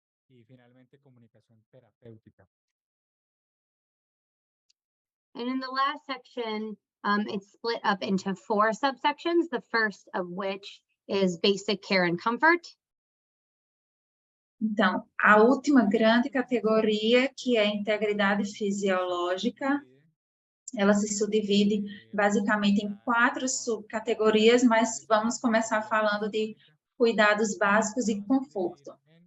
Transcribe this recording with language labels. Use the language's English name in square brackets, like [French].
[Spanish] Y finalmente comunicación terapéutica. [English] And in the last section, it's split up into 4 subsections, the first of which is basic care and comfort. [Portuguese] Então, a última grande categoria, que é integridade fisiológica, ela se subdivide basicamente em 4 subcategorias, mas vamos começar falando de cuidados básicos e conforto.